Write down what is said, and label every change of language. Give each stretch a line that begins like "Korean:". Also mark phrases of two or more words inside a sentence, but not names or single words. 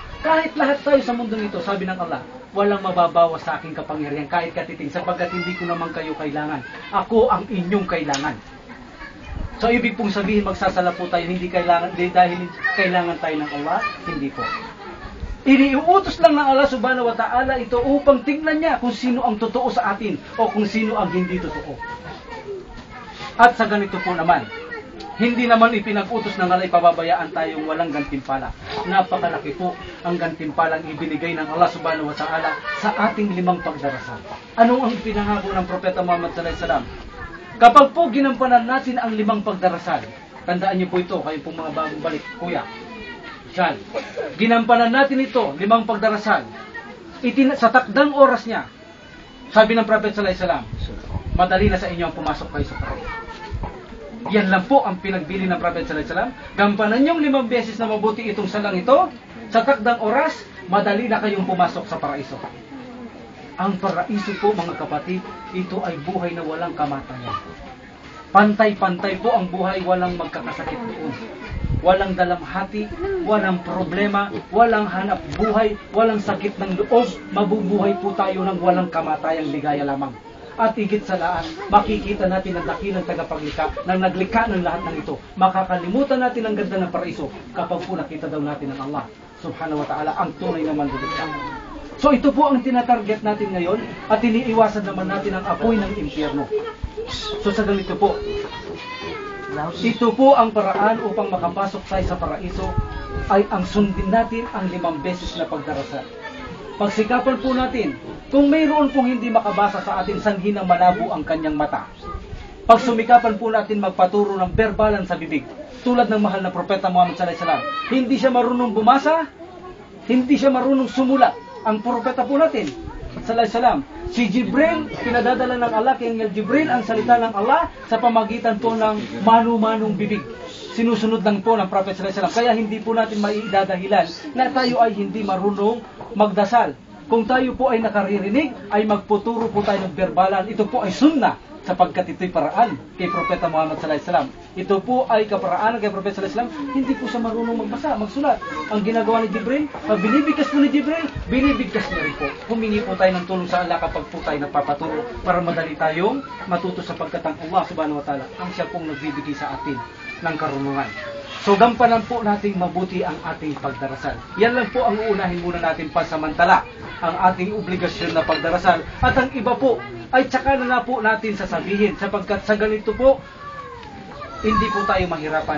Filipino: Kahit lahat tayo sa mundong ito, sabi ng Allah, walang mababawas sa aking kapangyarihan kahit katiting, sapagkat hindi ko naman kayo kailangan. Ako ang inyong kailangan. So, ibig pong sabihin, magsasala po tayo dahil kailangan tayo ng Allah? Hindi po. Iniuutos lang ng Allah
Arabic: سبحانه وتعالى
Filipino: ito upang tingnan niya kung sino ang totoo sa atin o kung sino ang hindi totoo. At sa ganito po naman, hindi naman ipinag-utos ng Allah ipababayaan tayong walang gantimpala. Napakalaki po ang gantimpalang ibinigay ng Allah
Arabic: سبحانه وتعالى
Filipino: sa ating 5 pagdarasal. Ano ang pinangako ng Propeta Muhammad
Arabic: صلى الله عليه وسلم?
Filipino: Kapag po ginampanan natin ang 5 pagdarasal, tandaan niyo po ito, kayo pong mga bagong balik, kuya, Diyan. Ginampanan natin ito, 5 pagdarasal. Sa takdang oras niya, sabi ng Prophet
Arabic: صلى الله عليه وسلم,
Filipino: madali na sa inyo ang pumasok kayo sa paraiso. Yan lang po ang pinagbili ng Prophet
Arabic: صلى الله عليه وسلم.
Filipino: Gampanan niyong 5 beses na mabuti itong salang ito, sa takdang oras, madali na kayong pumasok sa paraiso. Ang paraiso po, mga kapatid, ito ay buhay na walang kamatayan. Pantay-pantay po ang buhay, walang magkakasakit doon. Walang dalamhati, walang problema, walang hanap buhay, walang sakit ng loob. Mabubuhay po tayo ng walang kamatayang ligaya lamang. At higit sa lahat, makikita natin ang dakilang tagapaglikha na naglikha ng lahat ng ito. Makakalimutan natin ang ganda ng paraiso kapag po nakita daw natin ang Allah
Arabic: سبحانه وتعالى,
Filipino: ang tunay na manluluksa. So ito po ang tinatarget natin ngayon at iniiwasan naman natin ang apoy ng impyerno. So sa ganito po, ito po ang paraan upang makapasok tayo sa paraiso ay ang sundin natin ang 5 beses na pagdarasal. Pagsikapan po natin, kung mayroon pong hindi makabasa sa atin, sanhin ang malabo ang kanyang mata. Pagsumikapan po natin magpaturo ng berbalan sa bibig, tulad ng mahal na Propeta Muhammad
Arabic: صلى الله عليه وسلم.
Filipino: Hindi siya marunong bumasa, hindi siya marunong sumulat. Ang propeta po natin,
Arabic: صلى الله عليه وسلم, si Jibril,
Filipino: pinadadala ng Allah kay Angel Jibril ang salita ng Allah sa pamagitan po ng manu-manong bibig. Sinusunod lang po ng Prophet
Arabic: صلى الله عليه وسلم.
Filipino: Kaya hindi po natin maiidadahilan na tayo ay hindi marunong magdasal. Kung tayo po ay nakaririnig, ay magputuro po tayo ng berbalan. Ito po ay sunnah, sapagkat ito'y paraan kay Propeta Muhammad
Arabic: صلى الله عليه وسلم.
Filipino: Ito po ay kaparaanan kay Propeta
Arabic: صلى الله عليه وسلم.
Filipino: Hindi po siya marunong magbasa, magsulat. Ang ginagawa ni Jibril, pag binibigkas po ni Jibril, binibigkas niya rin po. Humingi po tayo ng tulong sa Allah kapag po tayo nagpapaturo para madali tayong matuto, sapagkat ang Allah subhanahu wa ta'ala ang siya pong nagbibigay sa atin ng karunungan. So gampanan po nating mabuti ang ating pagdarasal. Yan lang po ang uunahin muna natin pansamantala, ang ating obligasyon na pagdarasal. At ang iba po ay tsaka na po natin sasabihin, sapagkat sa ganito po, hindi po tayo mahirapan.